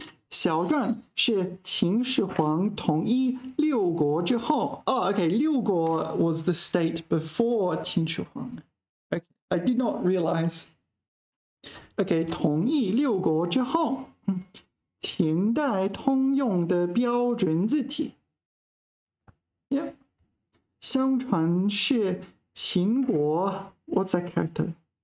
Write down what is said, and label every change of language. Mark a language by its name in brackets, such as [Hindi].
[Chinese] 小篆是秦始皇统一六国之后. [English] Oh, okay, 六国 was the state before 秦始皇. Okay, I did not realize. [Chinese] Okay, 统一六国之后, 秦代通用的标准字体. [English] Yep. [Chinese] 相传是秦国 [English] what's that character?